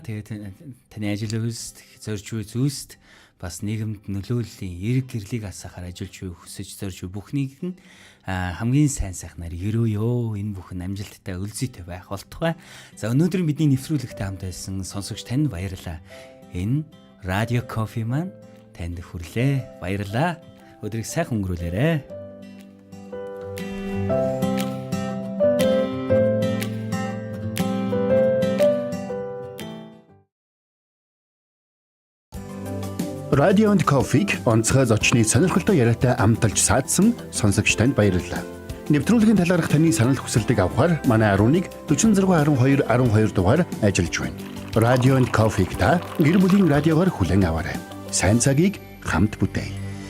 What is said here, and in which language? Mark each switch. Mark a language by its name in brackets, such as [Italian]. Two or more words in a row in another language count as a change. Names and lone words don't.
[Mongolian] Тэгээд таны ажил үйлс, зорж буй зүйлс бас нийгэмд нөлөөллийн эрг гэрлийг асаахаар ажиллаж буй хүсэж зорж буй бүхнийг нь хамгийн сайн сайхнаар ерөөё. Энэ бүхэн амжилттай өлзийтэй байх болтугай. За өнөөдөр бидний нэвтрүүлэгтээ хамт байсан сонсогч танд баярлалаа. Энэ Radio Coffee маань танд хүрлээ. Баярлалаа. Өдрийг сайхан өнгөрүүлээрэй. Radio and Coffee-г онцгой зочны сонирхолтой яриатай амталж саадсан сонсогч танд баярлалаа. Нэвтрүүлгийн талаарх таны санал хүсэлтийг авахар манай 11 46 12 12 дугаар ажиллаж байна. Radio and Coffee-г та гэр бүлийн радиогоор хүлээн аваарай. Сайн цагийг хамт бүтээе.